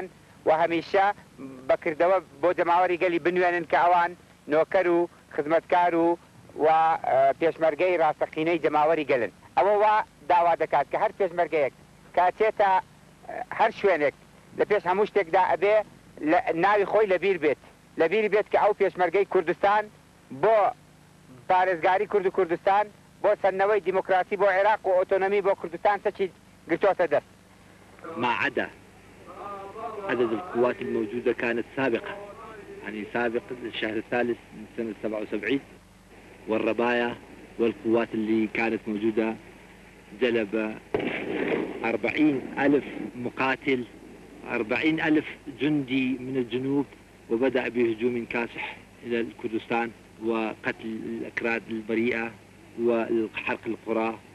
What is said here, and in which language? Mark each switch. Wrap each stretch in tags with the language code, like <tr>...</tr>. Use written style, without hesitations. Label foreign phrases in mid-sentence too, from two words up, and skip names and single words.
<ckb>و هەمیشە بەکردەوە بۆ جەماوەری گەلی بنوێنن کە ئەوان نۆکەر و خزمەتکار و پێشمەرگەی ڕاستەقینەی جەماوەری گەلن ئەوە وا داوا دەکات کە هەر پێشمەرگەیەک کاتێتە هەر شوێنێک لە پێش هەموو شتێکدا ئەبێ ناوی خۆی لەبیر بێت لەبیری بێت کە ئەو پێشمەرگەی کوردستان بۆ پارێزگاری کورد و کوردستان بۆ سەرنەوەی دیموکراسی بۆ عێراق و ئۆتۆنۆمی بۆ کوردستان چەکی گرتوتە دەست.</ckb> <ar>ما عدا عدد القوات الموجودة كانت سابقة يعني سابق الشهر الثالث من سنة 77 والربايا والقوات اللي كانت موجودة جلب 40,000 مقاتل 40,000 جندي من الجنوب وبدأ بهجوم كاسح إلى الكردستان وقتل الأكراد البريئة وحرق القرى</ar>